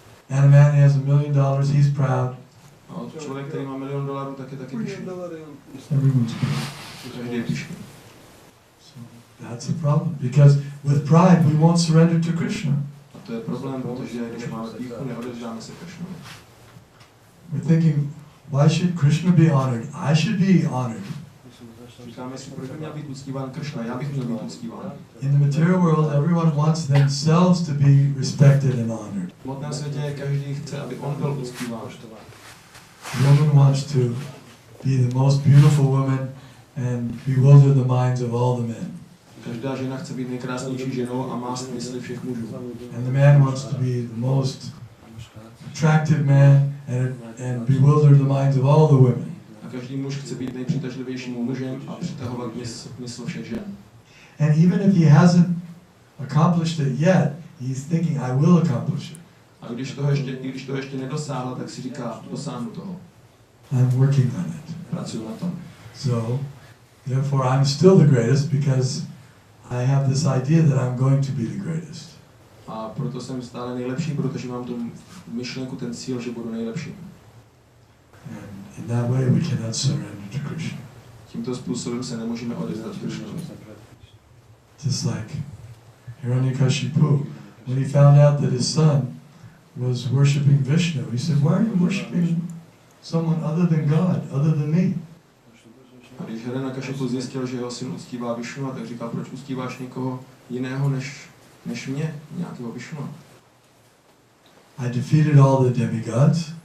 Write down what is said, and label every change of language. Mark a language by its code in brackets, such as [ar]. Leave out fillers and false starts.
[en] And a man who has $1 million, he's proud. [cs] A člověk, který má $1 milion, tak je taky pyšný. [en] Everyone's proud. [cs] Každý je pyšný. [en] So that's a problem, because with pride we won't surrender to Krishna. [cs] A to je problém, protože když máme pýchu, neodevzdáme se Krishnovi. [en] We're thinking, why should Krishna be honored? I should be honored. [cs] Říkáme si, proč by měl být uctíván Krishna? Já bych měl být uctíván. [en] In the material world, everyone wants themselves to be respected and honored. [cs] V hmotném světě každý chce, aby on byl uctíván. [en] The woman wants to be the most beautiful woman and bewilder the minds of all the men. [cs] Každá žena chce být nejkrásnější ženou a má mysli všech mužů. [en] And the man wants to be the most attractive man and bewilder the minds of all the women. [cs] A každý muž chce být nejpřitažlivějším mužem a přitahovat mysl všech žen. [en] And even if he hasn't accomplished it yet, he's thinking, I will accomplish it. [cs] A když toho ještě nedosáhl, tak si říká, dosáhnu toho. [en] I'm working on it. [cs] Pracuji na tom. [en] So, therefore I'm still the greatest because I have this idea that I'm going to be the greatest. [cs] A proto jsem stále nejlepší, protože mám tu myšlenku, ten cíl, že budu nejlepší. [en] And in that way we cannot surrender to Krishna. [cs] Tímto způsobem se nemůžeme odevzdat Krishnovi. [en] Just like Hiranyakashipu, when he found out that his son was worshiping Vishnu, he said, why are you worshiping someone other than God, other than me? [cs] A když Hiranyakashipu zjistil, že jeho syn uctívá Višnua, tak říkal, proč uctíváš někoho jiného než mě, nějakého Višnua? [en] I defeated all the demigods.